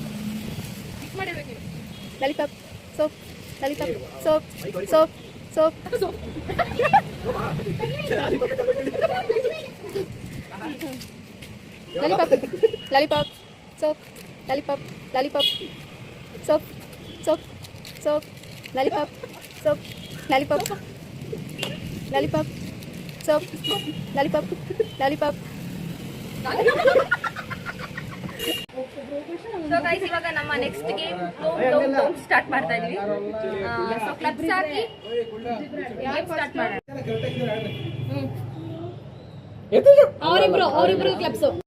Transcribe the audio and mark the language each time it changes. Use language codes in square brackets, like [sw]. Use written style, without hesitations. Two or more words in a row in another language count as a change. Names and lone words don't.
[en] lollipop, soap, lollipop, soap, soap, soap, lollipop, lollipop, soap, lollipop, lollipop, soap, soap, soap, lollipop, soap, lollipop, lollipop, soap, lollipop, lollipop. so guys [kn] ಇವಾಗ ನಮ್ಮ [en] next game start [kn] ಮಾಡ್ತಾ ಇದೀವಿ. [en] so clubs [kn] ಹಾಕಿ [en] game start [kn] ಮಾಡೋಣ. ಅವರಿಬ್ರು ಕ್ಲಬ್ಸ್